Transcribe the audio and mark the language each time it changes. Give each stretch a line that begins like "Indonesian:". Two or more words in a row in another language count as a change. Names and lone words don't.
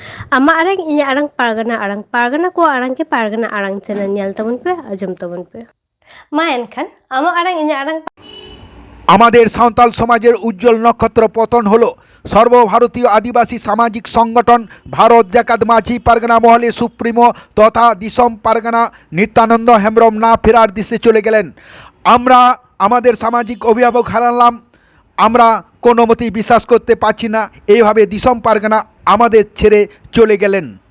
Santali: ᱟᱢᱟᱜ ᱟᱲᱟᱝ ᱤᱧᱟᱹᱜ ᱟᱲᱟᱝ ᱯᱟᱨᱜᱟᱱᱟ ᱠᱚᱣᱟᱜ ᱟᱲᱟᱝ ᱠᱤ ᱯᱟᱨᱜᱟᱱᱟ ᱟᱲᱟᱝ ᱪᱮᱱᱮᱞ ᱧᱮᱞ ᱛᱟᱵᱚᱱ ᱯᱮ, ᱟᱸᱡᱚᱢ ᱛᱟᱵᱚᱱ ᱯᱮ। মা এনখান আমার আড়াং ইᱧᱟᱹᱜ আড়াং
Bangla: আমাদের সাঁওতাল সমাজের উজ্জ্বল নক্ষত্র পতন হলো। সর্বভারতীয় আদিবাসী সামাজিক সংগঠন ভারত জাকাত মাঝি পারগানা মহলের সুপ্রিমো তথা দিসম পারগানা নিত্যানন্দ হেমব্রম না ফেরার দিশে চলে গেলেন। আমরা আমাদের সামাজিক অভিভাবক হারালাম। আমরা কোনো মতেই বিশ্বাস করতে পারছি না এইভাবে দিসম পারগানা আমাদের ছেড়ে চলে গেলেন।